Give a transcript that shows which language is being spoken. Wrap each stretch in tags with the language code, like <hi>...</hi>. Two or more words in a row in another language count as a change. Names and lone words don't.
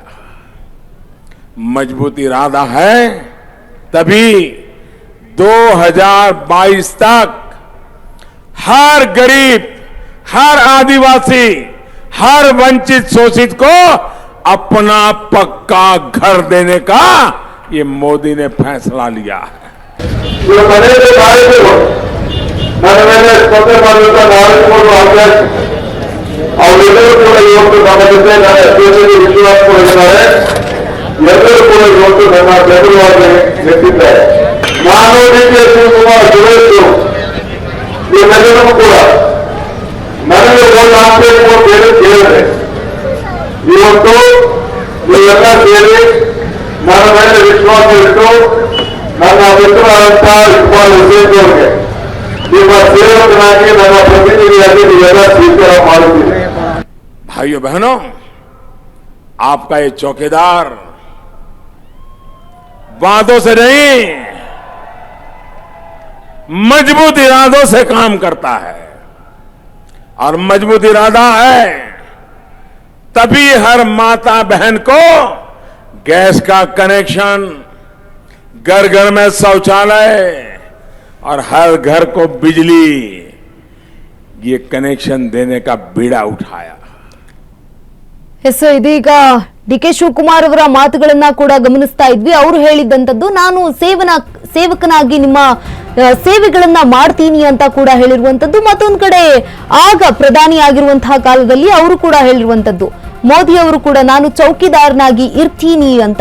<hi>मजबूत इरादा है तभी 2022 तक हर गरीब, हर आदिवासी, हर वंचित शोषित को अपना पक्का घर देने का ये मोदी ने फैसला लिया है.</hi> <kn>ಅವರೆಲ್ಲರೂ ಕೂಡ ಇವತ್ತು ನಮ್ಮ ಜೊತೆ ವಿಶ್ವಾಸ ಕೊಡಿದ್ದಾರೆ. ಎಲ್ಲರೂ ಕೂಡ ಇವತ್ತು ನನ್ನ ಬೆಂಬಲವಾಗಿ ನಿಂತಿದ್ದಾರೆ. ನಾನು ಡಿ ಕೆ ಶಿವಕುಮಾರ್ ಸುರೇಶ್ ಇವರೆಲ್ಲರೂ ಕೂಡ ನನಗೆ ಒಂದು ಹಾಕಬೇಕು ಅಂತ ಹೇಳಿ ಕೇಳಿದೆ. ಇವತ್ತು ನೀವೆಲ್ಲ ಸೇರಿ ನನ್ನ ಮೇಲೆ ವಿಶ್ವಾಸ ಇಟ್ಟು ನನ್ನ ಮಿತ್ರರಾದಂತಹ ಇಕ್ಬಾಲ್ ಹುಸೇನ್ ಅವರಿಗೆ ನಿಮ್ಮ ಸೇವಕನಾಗಿ ನನ್ನ ಪ್ರತಿನಿಧಿಯಾಗಿ ನೀವೆಲ್ಲ ಸ್ವೀಕಾರ ಮಾಡುತ್ತೀರಿ.</kn> <hi>भाइयों बहनों, आपका ये चौकीदार वादों से नहीं मजबूत इरादों से काम करता है, और मजबूत इरादा है तभी हर माता बहन को गैस का कनेक्शन, घर घर में शौचालय और हर घर को बिजली, ये कनेक्शन देने का बीड़ा उठाया.</hi> <kn>ಎಸ್, ಇದೀಗ ಡಿ ಕೆ ಶಿವಕುಮಾರ್ ಅವರ ಮಾತುಗಳನ್ನ ಕೂಡ ಗಮನಿಸ್ತಾ ಇದ್ವಿ. ಅವರು ಹೇಳಿದ್ದಂಥದ್ದು ನಾನು ಸೇವಕನಾಗಿ ನಿಮ್ಮ ಸೇವೆಗಳನ್ನ ಮಾಡ್ತೀನಿ ಅಂತ ಕೂಡ ಹೇಳಿರುವಂತದ್ದು. ಮತ್ತೊಂದು ಕಡೆ ಆಗ ಪ್ರಧಾನಿ ಆಗಿರುವಂತಹ ಕಾಲದಲ್ಲಿ ಅವರು ಕೂಡ ಹೇಳಿರುವಂತದ್ದು, ಮೋದಿ ಅವರು ಕೂಡ ನಾನು ಚೌಕಿದಾರನಾಗಿ ಇರ್ತೀನಿ ಅಂತ.</kn>